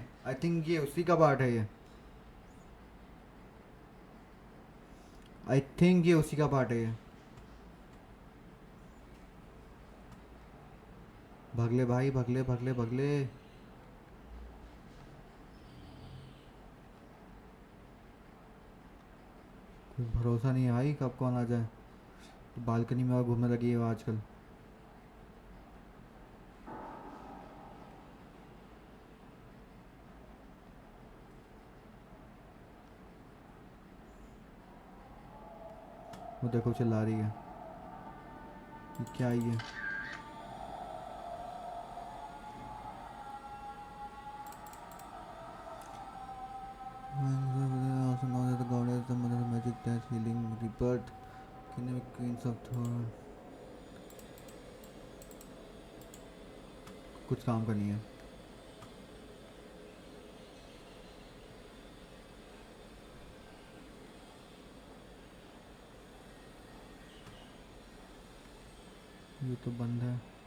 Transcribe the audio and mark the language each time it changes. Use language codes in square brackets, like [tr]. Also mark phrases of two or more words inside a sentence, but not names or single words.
[en] I think [hi] ये उसी का पार्ट है ये। [en] I think [hi] ये उसी का पार्ट है ये। भगले भाई भगले भगले भगले। कोई भरोसा नहीं है भाई कब कौन आ जाए। तो बालकनी में और घूमने लगी है वो आजकल। वो देखो चिल्ला रही है। ये क्या ही है? [en] Also known as the goddess, the mother of magic, death, healing, rebirth, kingdom queens of Thor। [hi] कुछ काम का नहीं है। ये तो बंद है।